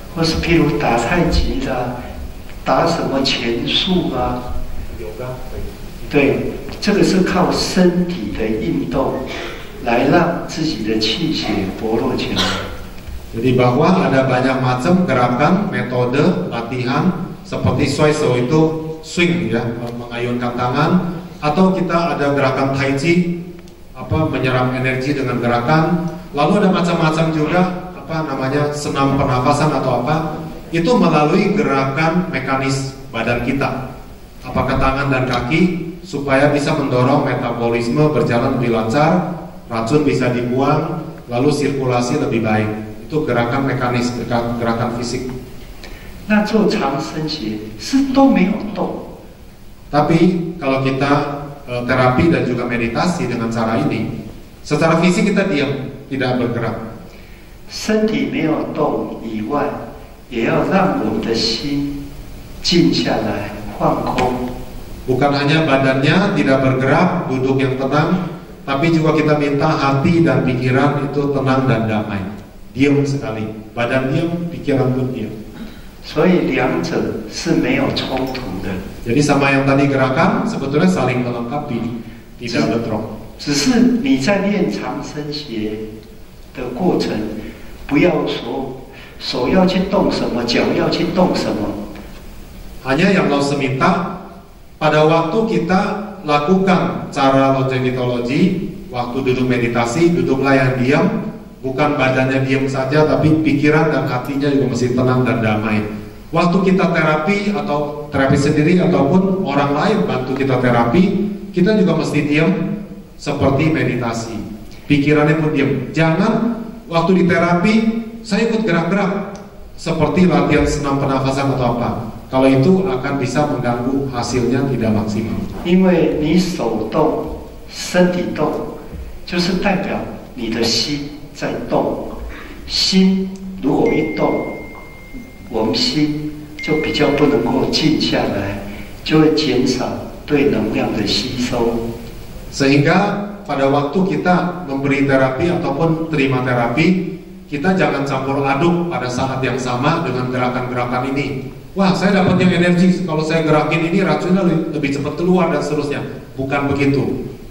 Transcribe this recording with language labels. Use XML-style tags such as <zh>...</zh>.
<zh>或是譬如打太极的，打什么拳术啊？对，这个是靠身体的运动来让自己的气血薄弱起来。</zh> <id>Jadi bahwa ada banyak macam gerakan, metode, latihan seperti Swaiso itu swing ya, mengayunkan tangan, atau kita ada gerakan Tai Chi, menyerap energi dengan gerakan. Lalu ada macam-macam juga. Namanya senam pernafasan atau apa, itu melalui gerakan mekanis badan kita, apakah tangan dan kaki, supaya bisa mendorong metabolisme berjalan lebih lancar, racun bisa dibuang, lalu sirkulasi lebih baik. Itu gerakan mekanis, gerakan fisik.</id> <zh>Nah, 做长生学是都没有动.</zh> <id>Tapi kalau kita terapi dan juga meditasi dengan cara ini, secara fisik kita diam, tidak bergerak.</id> <zh>身体没有动以外，也要让我们的心静下来，放空。</zh> <id>Bukan hanya badannya tidak bergerak, duduk yang tenang, tapi juga kita minta hati dan pikiran itu tenang dan damai. Diam sekali, badan diam, pikiran pun diam.</id> <zh>所以两者是没有冲突的。</zh> <id>Jadi sama yang tadi gerakan sebetulnya saling melengkapi, tidak bentrok.</id> <zh>只是你在练长生学的过程。不要手要去动什么，脚要去动什么。</zh> <id>Hanya yang Lause minta pada waktu kita lakukan cara longevitologi, waktu duduk meditasi, duduklah yang diam, bukan badannya diam saja, tapi pikiran dan hatinya juga mesti tenang dan damai. Waktu kita terapi atau terapi sendiri ataupun orang lain bantu kita terapi, kita juga mesti diam seperti meditasi. Pikirannya pun diam. Jangan waktu di terapi saya ikut gerak-gerak seperti latihan senam pernafasan atau apa. Kalau itu akan bisa mengganggu hasilnya tidak maksimal.</id> <zh>因为你手动、身体动，就是代表你的心在动。心如果一动，我们心就比较不能够静下来，就会减少对能量的吸收。</zh> <id>Sehingga pada waktu kita memberi terapi ataupun terima terapi, kita jangan campur aduk pada saat yang sama dengan gerakan-gerakan ini. Wah, saya dapat yang energi kalau saya gerakin ini racunnya lebih cepat keluar dan seterusnya. Bukan begitu.</id>